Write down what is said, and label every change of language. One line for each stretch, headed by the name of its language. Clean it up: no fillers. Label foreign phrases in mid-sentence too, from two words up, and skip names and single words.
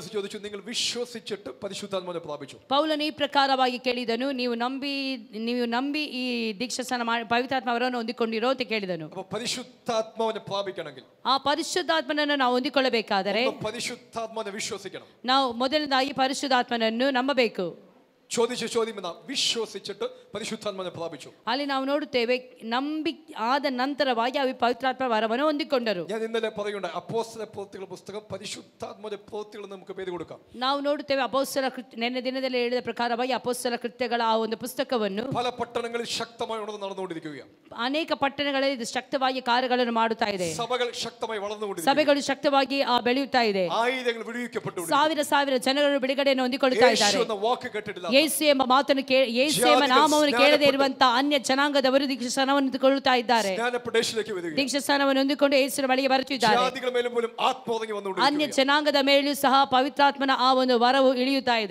Kannada: ಪೌಲನು ಈ ಪ್ರಕಾರವಾಗಿ ಕೇಳಿದನು, ನೀವು ನಂಬಿ ಈ ದೀಕ್ಷಾಸ್ನಾನ ಮಾಡಿ ಪವಿತ್ರಾತ್ಮವರನ್ನು ಹೊಂದಿಕೊಂಡಿರೋ ಅಂತ ಕೇಳಿದನು. ಆ ಪರಿಶುದ್ಧಾತ್ಮನನ್ನು ನಾವು ಹೊಂದಿಕೊಳ್ಳಬೇಕಾದರೆ ನಾವು ಮೊದಲನೇದಾಗಿ ಪರಿಶುದ್ಧಾತ್ಮನನ್ನು ನಂಬಬೇಕು.
Malayalam: ചോദിച്ച ചോദ്യം എന്നാ, വിശ്വസിച്ചിട്ട് പരിശുദ്ധാത്മാവിനെ പ്രാപിച്ചു.
Kannada: ಅಲ್ಲಿ ನಾವು ನೋಡುತ್ತೇವೆ ನಂಬಿಕೆ ಆದ ನಂತರವಾಗಿ ಅವರು ಪವಿತ್ರಾತ್ಮ ವರವನ್ನು ಹೊಂದಿಕೊಂಡರು.
Malayalam: ഞാൻ ഇന്നലെ പറയുണ്ടായി, അപ്പോസ്തല പ്രവൃത്തികളുടെ പുസ്തകം പരിശുദ്ധാത്മാവിന്റെ പ്രവൃത്തികൾ നമുക്ക് പേര് കൊടുക്കാം.
Kannada: ನಾವು ನೋಡುತ್ತೇವೆ ಅಪೊಸ್ತಲ ನಿನ್ನೆ ದಿನದಲ್ಲಿ ಹೇಳಿದ ಪ್ರಕಾರವಾಗಿ ಅಪೊಸ್ತಲ ಕೃತ್ಯಗಳ ಆ ಒಂದು ಪುಸ್ತಕವನ್ನು
Malayalam: പല പട്ടണങ്ങളിൽ ശക്തമായി നടന്നുകൊണ്ടിരിക്കുകയാണ്.
Kannada: ಅನೇಕ ಪಟ್ಟಣಗಳಲ್ಲಿ ಇದು ಶಕ್ತವಾಗಿ ಕಾರ್ಯಗಳನ್ನು ಮಾಡುತ್ತಾ ಇದೆ.
Malayalam: സഭകൾ ശക്തമായി വളർന്നുകൊണ്ടിരിക്കുകയാണ്.
Kannada: ಸಭೆಗಳು ಶಕ್ತವಾಗಿ ಬೆಳೆಯುತ್ತಾ ಇದೆ.
Malayalam: ആയിരങ്ങൾ വിടുവിക്കപ്പെട്ടു.
Kannada: ಸಾವಿರ ಜನಗಳು ಬಿಡುಗಡೆಯನ್ನು ಹೊಂದಿಕೊಳ್ಳುತ್ತಾ ಇದ್ದಾರೆ. ಯೇಸು ಎನ್ನುವ ವಾಕ್ಯ ಕೇಳಿಲ್ಲ. ಯೇಸು ಎಂಬ ಮಾತನ್ನು ಯೇಸು ಎಂಬ ನಾಮವನ್ನು ಕೇಳದೇ ಇರುವಂತ ಅನ್ಯ ಜನಾಂಗದವರು ದೀಕ್ಷಾಸ್ನಾನವನ್ನು ಹೊಂದಿಕೊಳ್ಳುತ್ತಾ ಇದ್ದಾರೆ. ದೀಕ್ಷಾಸ್ನಾನವನ್ನು ಹೊಂದಿಕೊಂಡು ಯೇಸುವಿನ ಬಳಿಗೆ ಬರುತ್ತಿದ್ದಾರೆ. ಅನ್ಯ ಜನಾಂಗದ ಮೇಲೂ ಸಹ ಪವಿತ್ರಾತ್ಮನ ಆ ಒಂದು ವರವು ಇಳಿಯುತ್ತಾ ಇದೆ.